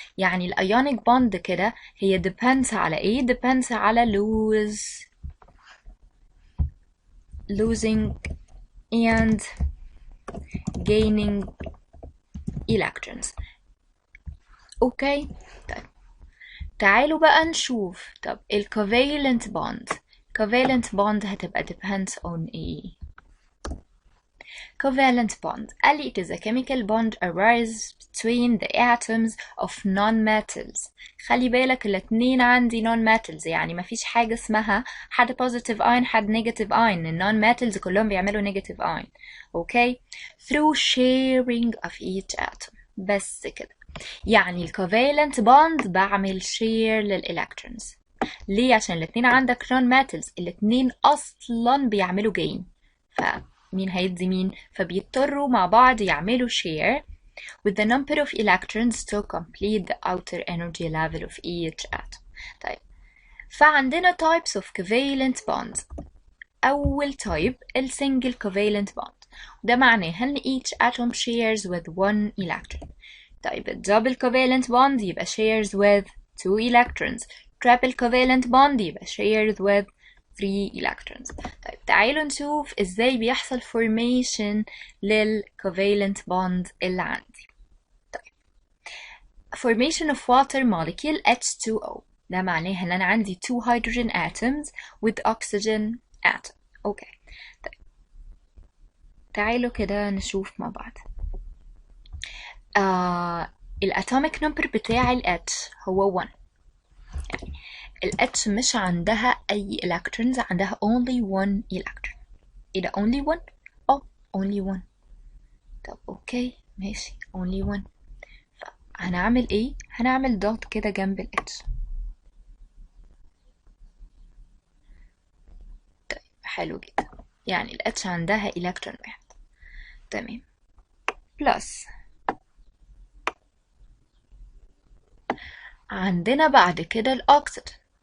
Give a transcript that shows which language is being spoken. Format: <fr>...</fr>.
<ar>يعني الايونيك بوند كده هي depends على ايه؟ depends على</ar> <en>losing and gaining electrons.</en> <ar>اوكي طيب تعالوا بقى نشوف طب الcovalent bond. covalent bond هتبقى depends on ايه؟</ar> <en>covalent bond.</en> <ar>قال لي</ar> <en>it is a chemical bond arises between the atoms of non-metals.</en> <ar>خلي بالك الاتنين عندي non-metals، يعني مفيش حاجة اسمها حد positive ion حد negative ion. ال non-metals كلهم بيعملوا negative ion.</ar> <en>okay through sharing of each atom.</en> <ar>بس كده. يعني ال covalent bond بعمل share للإلكترونز. ليه؟ عشان الاتنين عندك non-metals، الاتنين أصلا بيعملوا gain. فمين هيدي مين؟ فبيضطروا مع بعض يعملوا</ar> <en>share with the number of electrons to complete the outer energy level of each atom. طيب فعندنا types of covalent bonds. أول type ال single covalent bond،</en> <ar>وده معناه إن</ar> <en>each atom shares with one electron. طيب ال double covalent bond يبقى shares with 2 electrons. triple covalent bond يبقى shares with 3 electrons.</en> <ar>طيب تعالوا نشوف ازاي بيحصل formation لل covalent bond اللي عندي.</ar> <en>طيب formation of water molecule H2O،</en> <ar>ده معناه ان انا عندي</ar> <en>2 hydrogen atoms with oxygen atom.</en> <ar>اوكي طيب تعالوا كده نشوف مع بعض. الاتوميك نمبر بتاع ال H هو 1. يعني ال H مش عندها أي electrons، عندها only one electron. إيه ده</ar> <en>only one؟ only one.</en> <ar>طب أوكي ماشي only one. فهنعمل إيه؟ هنعمل دوت كده جنب ال H. طيب حلو جدا، يعني ال H عندها electron واحد. تمام بلس عندنا بعد كده الأكسجين.</ar>